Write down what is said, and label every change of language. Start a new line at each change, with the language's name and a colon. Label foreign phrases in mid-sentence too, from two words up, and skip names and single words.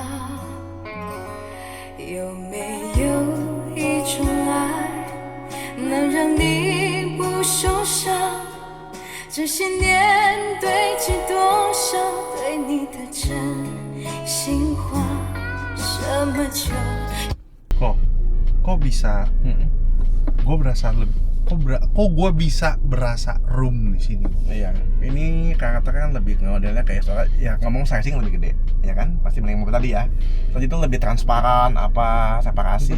Chinese: 有没有一种爱，能让你不受伤？这些年堆积多少对你的真心话？什么酒？
Indonesian: Kok bisa? Gue berasa lebih. Kok gue bisa berasa room di sini? Iya, ini karakternya kan lebih modelnya kayak soalnya ya ngomong sizing lebih gede, ya kan? Pasti mending mobil tadi ya. Tadi itu lebih transparan, apa separasi.